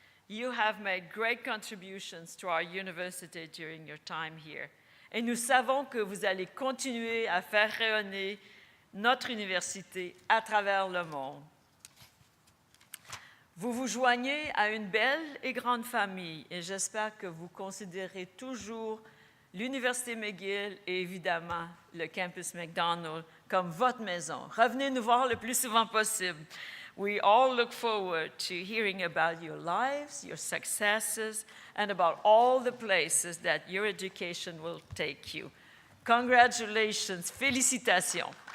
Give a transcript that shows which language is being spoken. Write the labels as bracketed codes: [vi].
[en] You have made great contributions to our university during your time here. [fr] Et nous savons que vous allez continuer à faire rayonner notre université à travers le monde. Vous vous joignez à une belle et grande famille et j'espère que vous considérez toujours l'Université McGill et évidemment le campus McDonald comme votre maison. Revenez nous voir le plus souvent possible. [en] We all look forward to hearing about your lives, your successes, and about all the places that your education will take you. Congratulations, [fr] félicitations.